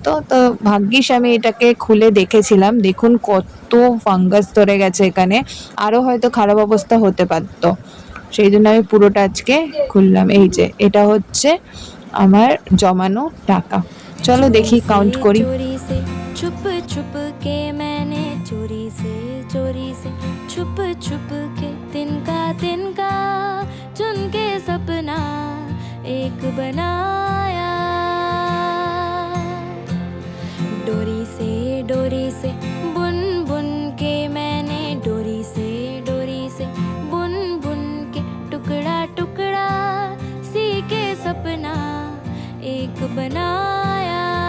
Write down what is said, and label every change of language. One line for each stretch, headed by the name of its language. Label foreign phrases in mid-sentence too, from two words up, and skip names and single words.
Bangla: তো ভাগ্যিস আমি এটাকে খুলে দেখেছিলাম। দেখুন কত ফাঙ্গাস ধরে গেছে এখানে, আরও হয়তো খারাপ অবস্থা হতে পারত। সেই জন্য আমি পুরোটা আজকে খুললাম। এই যে এটা হচ্ছে আমার জমানো টাকা। চলো দেখি, কাউন্ট করি।
Hindi: चोरी से छुप छुप के मैंने चोरी से छुप छुप के तिनका चुन के सपना एक बनाया। डोरी से बुन बुन के मैंने डोरी से बुन बुन के टुकड़ा टुकड़ा सी के सपना एक बनाया।